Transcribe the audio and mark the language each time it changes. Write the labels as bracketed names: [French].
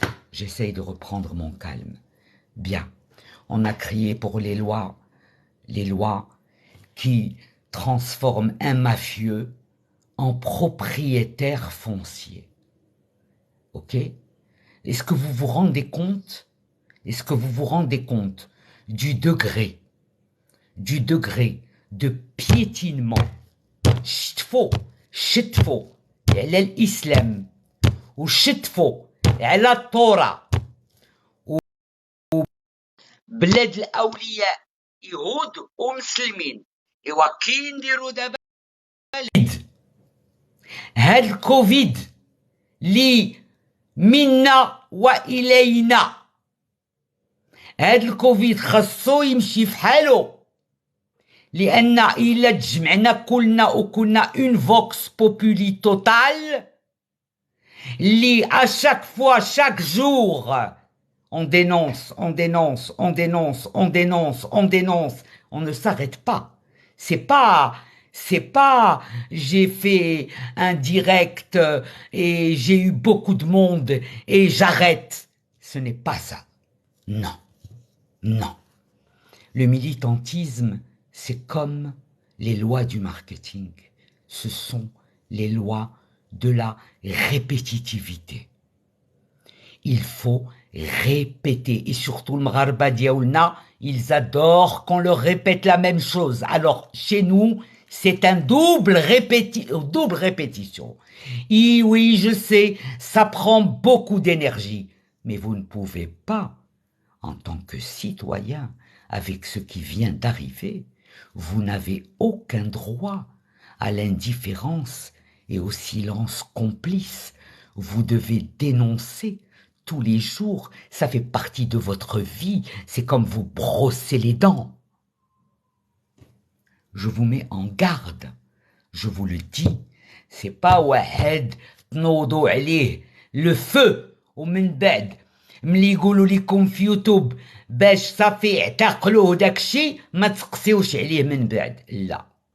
[French] J'essaye de reprendre mon calme. Bien, on a crié pour les lois qui transforment un mafieux en propriétaire foncier. ok? Est-ce que vous vous rendez compte? Est-ce que vous vous rendez compte du degré de piétinement [Arabic] شتفوا على الإسلام وشتفوا على التوراة بلاد الأولياء يهود ومسلمين إوا كي نديرو دابا هاد الكوفيد لي منا وإلينا هاد الكوفيد خاصو يمشي في حالو لأن إلا تجمعنا كلنا وكنا اون فوكس بوبولي توتال اللي [French] à chaque fois, chaque jour on dénonce, on dénonce, on dénonce, on dénonce, on dénonce, on ne s'arrête pas. C'est pas, j'ai fait un direct et j'ai eu beaucoup de monde et j'arrête. Ce n'est pas ça. Non, non. Le militantisme, c'est comme les lois du marketing. Ce sont les lois de la répétitivité. Il faut répéter. Et surtout le [Arabic] Maghraba diaoulna, [French] ils adorent qu'on leur répète la même chose. Alors, chez nous, c'est un double répétition. Et oui, je sais, ça prend beaucoup d'énergie. Mais vous ne pouvez pas, en tant que citoyen, avec ce qui vient d'arriver, vous n'avez aucun droit à l'indifférence et au silence complice. Vous devez dénoncer tous les jours, ça fait partie de votre vie, c'est comme vous brosser les dents. Je vous mets en garde, je vous le dis, c'est pas [Arabic] واحد تنوضوا عليه [French] le feu [Arabic] ومن بعد ملي يقولوا لكم في يوتيوب باش صافي اعتقلوه داكشي ما تسقسيوش عليه من بعد لا